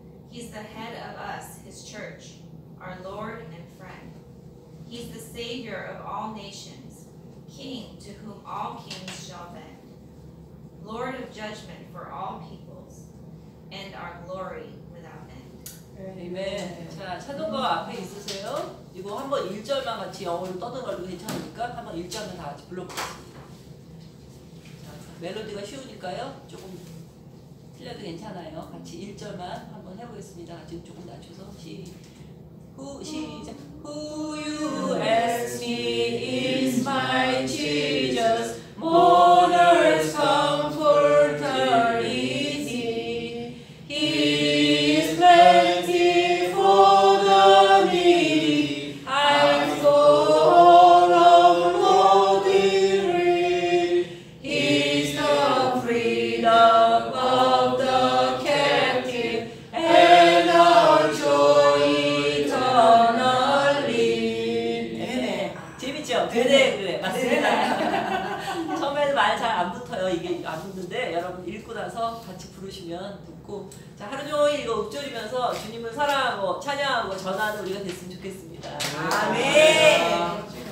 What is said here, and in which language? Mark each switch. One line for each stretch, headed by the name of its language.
English: He's the head of us, his church, our Lord and friend. He's the Savior of all nations, King to whom all kings shall bend, Lord of judgment for all peoples, and our glory without end.
Korean: 아멘. 자, 찬송가 앞에 있으세요? 이거 한번 1절만 같이 영어로 떠들어도 괜찮으니까 한번 1절만 다 같이 불러보겠습니다. 자, 멜로디가 쉬우니까요. 조금 틀려도 괜찮아요. 같이 1절만 한번 해보겠습니다. 지금 조금 낮춰서 시작.
English: Who you ask me is my Jesus, mourner's comforter is he. He is plenty for the needy, and for all of low degree. He's the freedom of the captive and our joy eternally.
Korean: 네네. 재밌죠? 그래 맞습니다. 처음에는 말 잘 안 붙어요. 이게 안 붙는데 여러분 읽고 나서 같이 부르시면 붙고, 자 하루 종일 이거 읊조리면서 주님을 사랑하고 찬양하고 전하는 우리가 됐으면 좋겠습니다. 아멘.